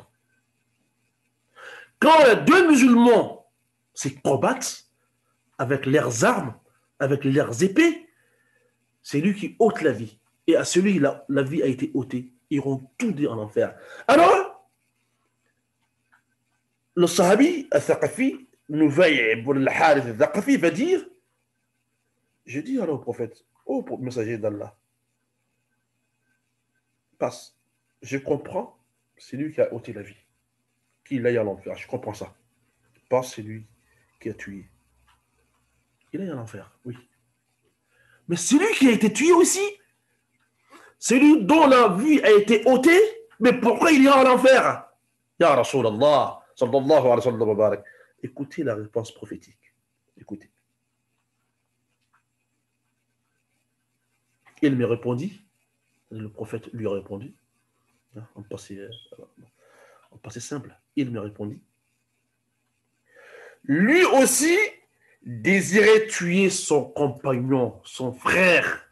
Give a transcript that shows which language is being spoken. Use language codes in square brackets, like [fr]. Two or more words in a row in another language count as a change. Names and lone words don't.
[fr] Quand les deux musulmans se combattent avec leurs armes, avec leurs épées, c'est lui qui ôte la vie. Et à celui là, la vie a été ôtée, ils iront tous deux en enfer. Alors, le sahabi, al-Thaqafi, Nufay' ibn al-Harith al-Thaqafi, va dire, je dis alors au prophète, ô messager d'Allah, passe, je comprends, c'est lui qui a ôté la vie, qu'il aille à l'enfer, je comprends ça. Passe, c'est lui qui a tué. Il aille à l'enfer, oui. Mais celui qui a été tué aussi, celui dont la vie a été ôtée, mais pourquoi il ira à l'enfer? [ar] يا رسول الله، صلى الله عليه وسلم. [fr] Écoutez la réponse prophétique. Écoutez. Il me répondit, le prophète lui a répondu, en passé simple, il me répondit. Lui aussi désirait tuer son compagnon, son frère.